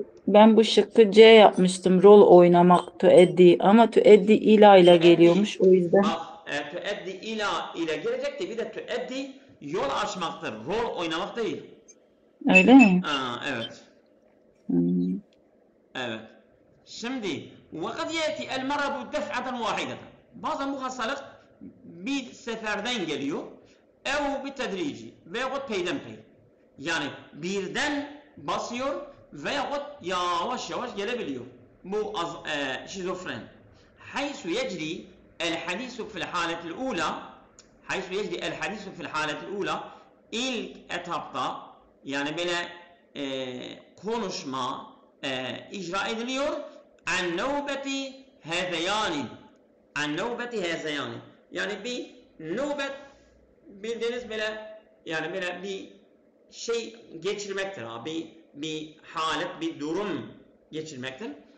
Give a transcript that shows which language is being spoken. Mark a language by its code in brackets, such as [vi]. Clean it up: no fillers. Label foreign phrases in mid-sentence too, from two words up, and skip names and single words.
[tr] ben bu şıkkı C yapmıştım. Rol oynamak tueddi ama [ar] تؤدي إلى [tr] ile geliyormuş. O yüzden Bak [ar] تؤدي إلى [tr] ile gelecekti. Bir de tueddi yol açmaktır. Rol oynamak değil. öyle mi? Evet. Hmm. Evet. Şimdi [ar] وَقَدْ يَأْتِ الْمَرَضُ دَفْعَةً وَاحِدَةً. [tr] Bazen bu hastalık bir seferden geliyor. [ar] اَوْ بِتَدْرِيجِ [tr] veyahut peydenpey. Yani birden basıyor veyahut yavaş yavaş gelebiliyor. Bu şizofren. [ar] حَيْسُ يَجْرِي الْحَدِيثُ فِي الْحَالَةِ الْأُولَى حَيْسُ يَجْرِي الْحَدِيثُ فِي الْحَالَةِ الْأُولَى [tr] İlk etapta yani böyle konuşma icra ediliyor an nöbeti hezeyani yani bir nöbet bildiğiniz böyle yani böyle bir şey geçirmektir abi bir halet bir durum geçirmektir